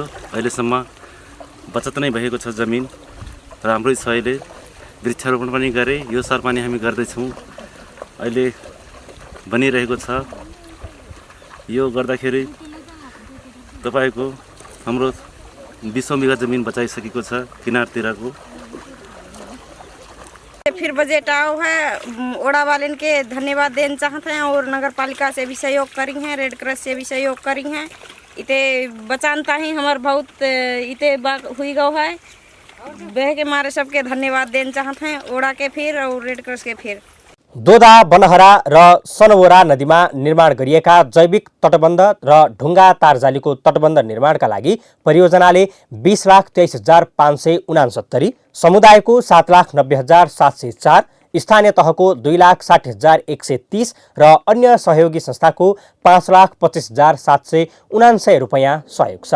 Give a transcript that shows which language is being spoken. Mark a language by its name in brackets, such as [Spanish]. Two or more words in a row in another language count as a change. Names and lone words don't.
[Nepali] अहिलेसम्म बचत नै भएको छ जमिन, राम्रै छ। अहिले वृक्षारोपण पनि गरे, यो साल पनि हामी गर्दैछौँ, अहिले बनिरहेको छ। यो गर्दाखेरि तपाईँको हाम्रो 20 बिघा जमीन बचाइसकेको छ किनारतिरको। [Hindi] फिर बजट आओ है, ओड़ा वाले के धन्यवाद देना चाहते हैं और नगर पालिका से भी सहयोग करी हैं, रेड क्रॉस से भी सहयोग करी हैं। इते बचानता ही हमार बहुत इते हुई गो है, बह के मारे सबके धन्यवाद देना चाहते हैं, ओड़ा के फिर और रेड क्रॉस के फिर। [Nepali] दोदा, बनहरा र सनवोरा नदीमा निर्माण गरिएका जैविक तटबन्ध र ढुङ्गा तारजालीको तटबन्ध निर्माणका लागि परियोजनाले 20,23,569, समुदायको 7,90,704, स्थानीय तहको 2,60,130 र अन्य सहयोगी संस्थाको 5,25,779 रुपैयाँ सहयोग छ।